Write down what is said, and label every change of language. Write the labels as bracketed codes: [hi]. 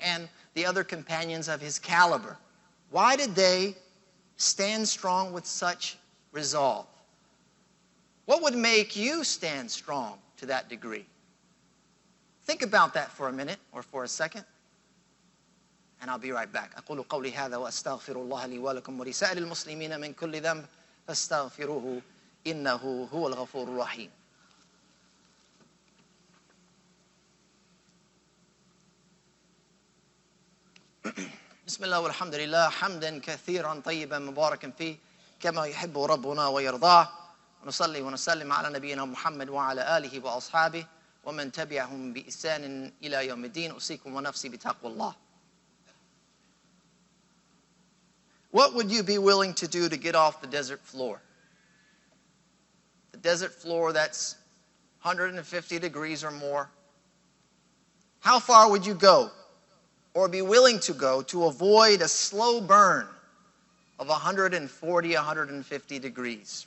[en] And the other companions of his caliber, why did they stand strong with such resolve? What would make you stand strong to that degree? Think about that for a minute or for a second, and I'll be right back. [ar] أقول قولي هذا وأستغفر الله لي ولكم ولسائر المسلمين من كل ذنب فاستغفروه إنه هو الغفور الرحيم. بسم الله والحمد لله حمدا كثيرا طيبا مباركا فيه كما يحب ربنا ويرضاه ونصلي ونسلم على نبينا محمد وعلى آله وأصحابه ومن تبعهم بإحسان إلى يوم الدين أوصيكم ونفسي بتقوى الله. [en] What would you be willing to do to get off the desert floor? The desert floor that's 150 degrees or more. How far would you go or be willing to go to avoid a slow burn of 140, 150 degrees?